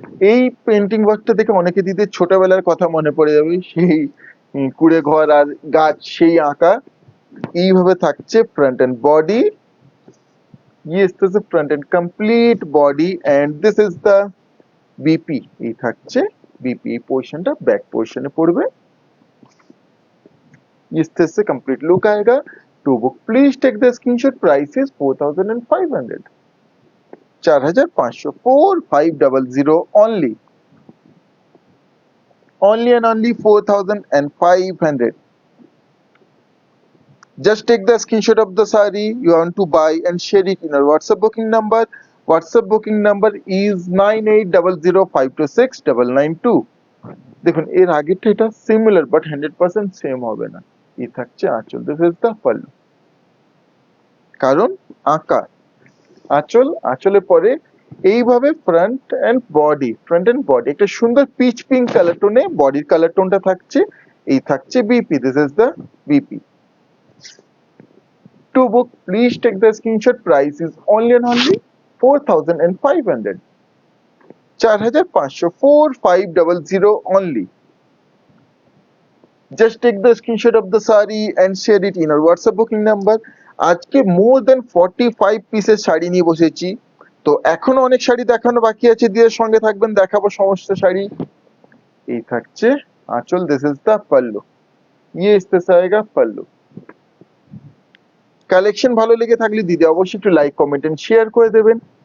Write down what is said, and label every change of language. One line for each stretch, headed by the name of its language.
Bangla: এই পেন্টিং ওয়ার্কটা দেখে অনেকে দিদির ছোটবেলার কথা মনে পড়ে যাবে, সেই কুড়ে ঘর আর গাছ, সেই আঁকা। এইভাবে থাকছে
English: Front end body, yes this is front end complete body, and this is the BP.
Bangla: এই থাকছে বিপি, এই পোর্শনটা ব্যাক পোর্শনে পড়বে।
Hindi: इस तरह से कंप्लीट लुक आएगा।
English: To book please take the screenshot, price is 4500, 4500, 4500 only, only and only 4500। just take the screenshot of the saree you want to buy and share it in our WhatsApp booking number. WhatsApp booking number is 9800526992।
Bangla: দেখুন এর আগেরটা এটা similar but 100% same হবে না। এই থাকছে আঁচল,
English: this is the pallu,
Bangla: কারণ আঁকা আঁচল, আঁচলে পরে এইভাবে front end body, front end body একটা সুন্দর পিচ পিঙ্ক কালার টোনে বডির কালার টোনটা থাকছে। এই থাকছে BP,
English: This is the BP. To book, please take the screenshot. Price is only and only 4,500. 4,500, 4,500 only. Just take the screenshot of the sari and share it in our WhatsApp booking number.
Bangla: আজকে
English: more than
Bangla: 45 পিসের শাড়ি নিয়ে বসেছি, তো এখনো অনেক শাড়ি দেখানো বাকি আছে। দিয়ে সঙ্গে থাকবেন, দেখাবো সমস্ত শাড়ি। এই থাকছে আঁচল,
English: this is the pallu,
Hindi: ये इस तरह से आएगा पल्लू।
Bangla: কালেকশন ভালো লেগে থাকলে দিদি অবশ্যই একটু লাইক কমেন্ট এন্ড শেয়ার করে দেবেন।